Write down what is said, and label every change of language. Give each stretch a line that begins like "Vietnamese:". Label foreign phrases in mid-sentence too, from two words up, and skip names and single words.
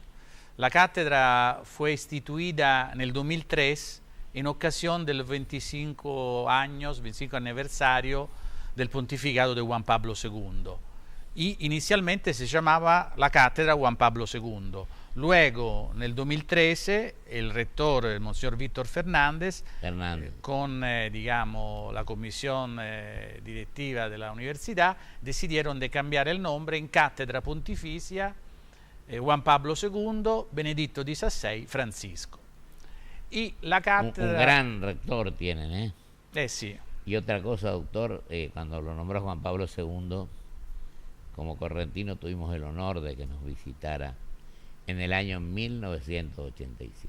Spanish: La cátedra fue instituida en el 2003 en ocasión del 25 aniversario del pontificado de Juan Pablo II. Y inicialmente se llamaba la cátedra Juan Pablo II. Luego,
Italian: nel 2013, il rettore, il Monsignor Víctor Fernández,
Spanish: con la comisión directiva de la universidad, decidieron de
Italian: cambiare il nome in Cattedra Pontificia Juan Pablo II, Benedicto XVI, Francisco.
Spanish: Y la cátedra... Un gran rector tienen, ¿eh? Sí. Y otra cosa, doctor, cuando lo nombró Juan Pablo II, como correntino tuvimos el honor de que nos visitara en el año 1987.